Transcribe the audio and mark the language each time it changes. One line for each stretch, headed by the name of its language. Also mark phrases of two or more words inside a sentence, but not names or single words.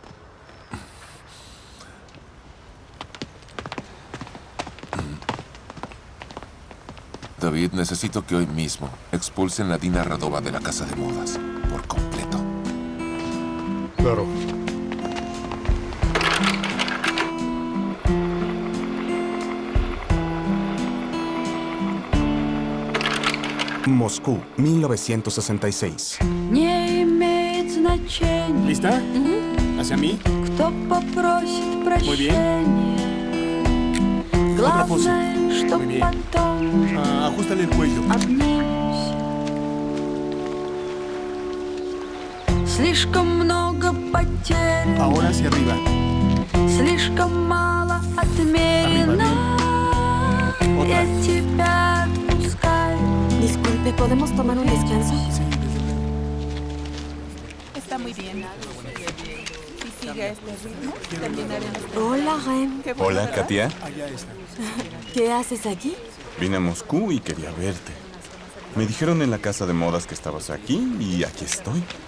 Spanish: David, necesito que hoy mismo expulsen a Dina Radova de la casa de modas. Por completo. Claro. Moscú, 1966.
Russian: Не имеет значения.
Spanish: ¿Lista? ¿Hacia mí?
Russian: Кто попросит
Spanish: Muy bien.
Russian: прощения.
Spanish: Otra pose.
Russian: Главное, что
Spanish: Muy bien.
Russian: потом
Spanish: Ajustale el cuello.
Russian: обнимемся. Слишком много потерь,
Spanish: Ahora hacia arriba.
Russian: слишком мало отмерено. Я тебя отпускаю.
Spanish: Disculpe, ¿podemos tomar un descanso? Está muy bien. Si sigue este ritmo, terminaremos. Hola, Ren. Qué bueno, Hola, ¿verdad? Katia. ¿Qué haces aquí? Vine a Moscú y quería verte. Me dijeron en la casa de modas que estabas aquí y aquí estoy.